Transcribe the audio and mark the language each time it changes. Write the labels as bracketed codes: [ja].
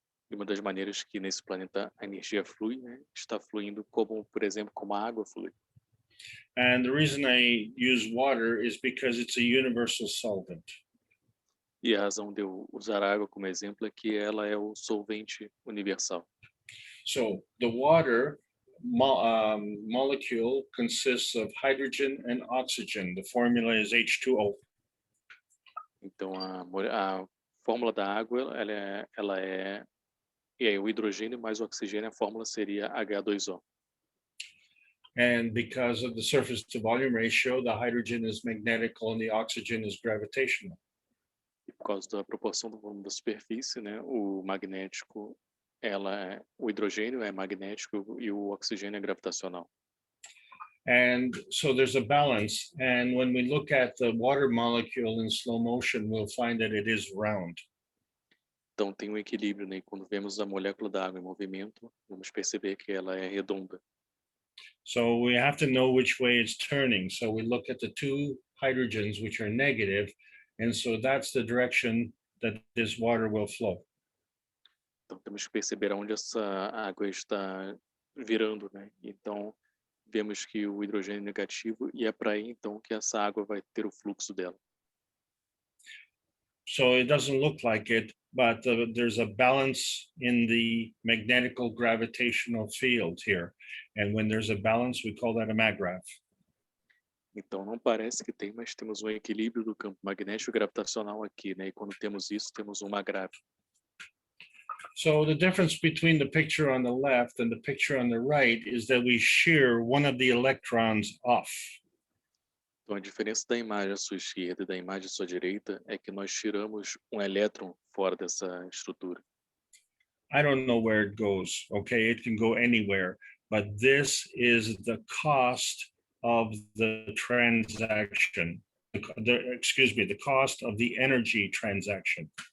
[pt] E uma das maneiras que nesse planeta a energia flui, né? Está fluindo como, por exemplo, como a água flui. [en] And the reason I use water is because it's a universal solvent. [pt] E a razão de eu usar a água como exemplo é que ela é o solvente universal. [en] So the water molecule consists of hydrogen and oxygen. The formula is H2O. [pt] Então a fórmula da água ela é o hidrogênio mais o oxigênio, a fórmula seria H2O. [en] And because of the surface to volume ratio, the hydrogen is magnetical and the oxygen is gravitational. [pt] E por causa da proporção do volume da superfície, né, o magnético, o hidrogênio é magnético e o oxigênio é gravitacional. [en] And so there's a balance. And when we look at the water molecule in slow motion, we'll find that it is round. [pt] Então tem um equilíbrio, né? E quando vemos a molécula da água em movimento, vamos perceber que ela é redonda. [en] So we have to know which way it's turning. So we look at the two hydrogens, which are negative, and so that's the direction that this water will flow. [pt] Então temos que perceber aonde essa água está virando, né? Então vemos que o hidrogênio é negativo e é para aí então que essa água vai ter o fluxo dela. [en] So it doesn't look like it, but there's a balance in the magnetical gravitational field here. And when there's a balance, we call that a maggrav. [pt] Então não parece que tem, mas temos um equilíbrio do campo magnético e gravitacional aqui, né? E quando temos isso, temos uma grave. [en] So the difference between the picture on the left and the picture on the right is that we shear one of the electrons off. [pt] Então a diferença da imagem à sua esquerda e da imagem à sua direita é que nós tiramos um elétron fora dessa estrutura. [en] I don't know where it goes, okay? It can go anywhere, but this is the cost of the transaction. The cost of the energy transaction.